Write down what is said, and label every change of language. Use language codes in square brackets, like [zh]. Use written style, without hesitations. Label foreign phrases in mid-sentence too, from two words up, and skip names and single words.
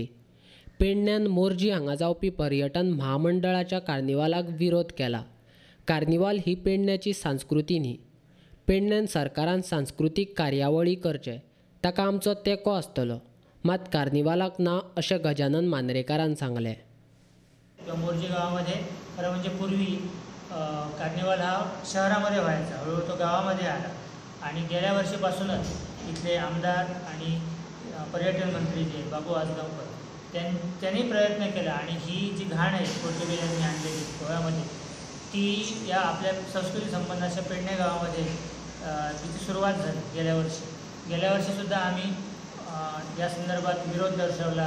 [kok] पेडण्यान मोर्जी हांगा जावपी पर्यटन म्हामंडळाच्या कार्निवालाक विरोध केला। कार्निवाल ही पेडण्याची संस्कृती न्ही। पेडण्यान सरकारान सांस्कृतीक कार्यावळी करचे ताका आमचो तेंको आसतलो, मात कार्निवालाक ना अशें गजानन मांद्रेकारान सांगलें। [mr] मोर्जी गावामध्ये खरं म्हणजे पूर्वी कार्निवाल हा शहरामध्ये व्हायचा, हळूहळू तो गावामध्ये आला आणि गेल्या वर्षीपासूनच इथले आमदार आणि पर्यटन मंत्री जे बाबू आजगावकर त्यांनी प्रयत्न केला आणि ही जी घाण आहे पोर्तुगीजांनी आणलेली गोव्यामध्ये ती या आपल्या संस्कृती संबंधाच्या पेडणे गावामध्ये तिची सुरुवात झाली गेल्या वर्षीसुद्धा आम्ही या संदर्भात विरोध दर्शवला।